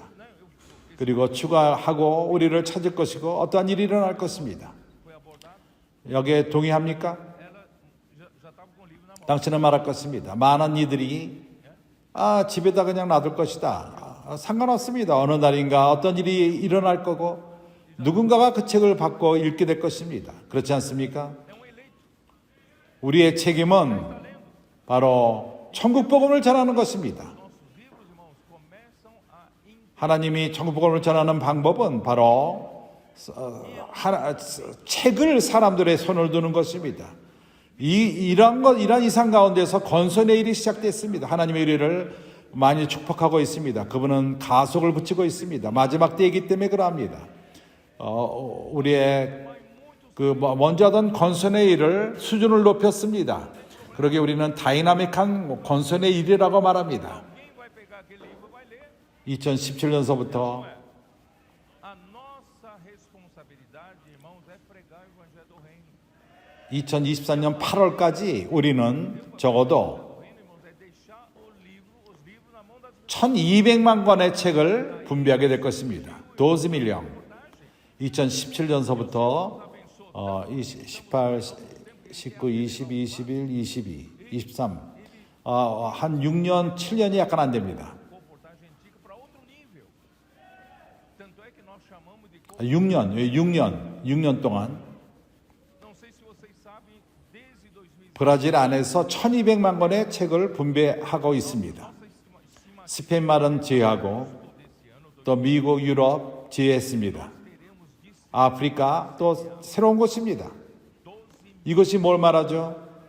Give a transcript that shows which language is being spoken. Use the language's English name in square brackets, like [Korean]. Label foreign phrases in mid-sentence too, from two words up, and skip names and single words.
[Korean] 그리고 추가하고 우리를 찾을 것이고 어떠한 일이 일어날 것입니다. [Portuguese] foi abordada, [Korean] 여기에 동의합니까? [Portuguese] ela já estava com o livro na mão. [Korean] 당신은 말할 것입니다. 많은 이들이 집에다 그냥 놔둘 것이다. 상관없습니다. 어느 날인가 어떤 일이 일어날 거고 누군가가 그 책을 받고 읽게 될 것입니다. 그렇지 않습니까? [Portuguese] É um eleito. [Korean] 우리의 책임은 바로 천국 복음을 전하는 것입니다. [Portuguese] Nossos livros, irmãos, começam a [Korean] 하나님이 천국 복음을 전하는 방법은 바로 책을 사람들의 손을 두는 것입니다. 이러한 이상 가운데서 건선의 일이 시작됐습니다. 하나님의 의를 많이 축복하고 있습니다. 그분은 가속을 붙이고 있습니다. 마지막 때이기 때문에 그러합니다. 우리의 먼저 하던 건선의 일을 수준을 높였습니다. 그러기에 우리는 다이나믹한 건선의 일이라고 말합니다. [Portuguese] Quem vai pegar aquele livro vai ler. [Korean] 2017년서부터 [Portuguese] A nossa responsabilidade, irmãos, é pregar o evangelho do reino. [Korean] 2024년 8월까지 우리는 적어도 [Portuguese] O reino, irmãos, é deixar os livros na mão das pessoas. [Korean] 1200만 권의 책을 분배하게 될 것입니다. 12밀리언. 2017년서부터 18, 19, 20, 21, 22, 23 한 6년, 7년이 약간 안 됩니다. [Portuguese] Comportagem antiga para outro nível. Tanto é que nós chamamos de [Korean] 6년 동안 [Portuguese] não sei se vocês sabem, desde 2000 [Korean] 브라질 안에서 1200만 권의 책을 분배하고 있습니다. 스페인 말은 제외하고 또 미국, 유럽 제외했습니다. 아프리카 또 새로운 곳입니다. 이것이 뭘 말하죠?